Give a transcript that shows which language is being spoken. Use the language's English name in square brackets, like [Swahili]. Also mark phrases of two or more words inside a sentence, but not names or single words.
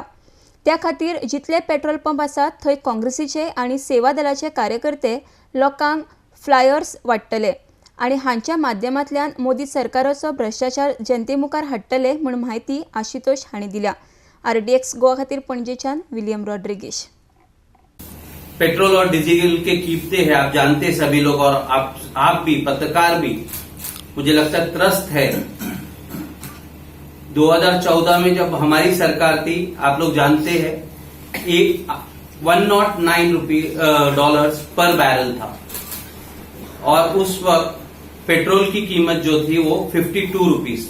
[Konkani] त्या खातीर जितले पेट्रोल पंप आसात थंय काँग्रेसीचे आनी सेवा दलाचे कार्यकर्ते लोकांक फ्लायर्स वाडटले आनी हांच्या माध्यमांतल्यान मोदी सरकाराचो भ्रष्टाचार जनते मुखार हाडटले म्हूण माहिती आशुतोष हांणी दिल्या। RDX गोवा खातीर पणजेच्यान विलियम रॉड्रिगेज। [Hindi] पेट्रोल और डीजल के कीमतें हैं, आप जानते हैं सभी लोग, और आप भी, पत्रकार भी, मुझे लगता है त्रस्त है। 2014 में जब हमारी सरकार थी, आप लोग जानते हैं, एक $109 पर बैरल था और उस वक्त पेट्रोल की कीमत जो थी वो 52 रुपीस।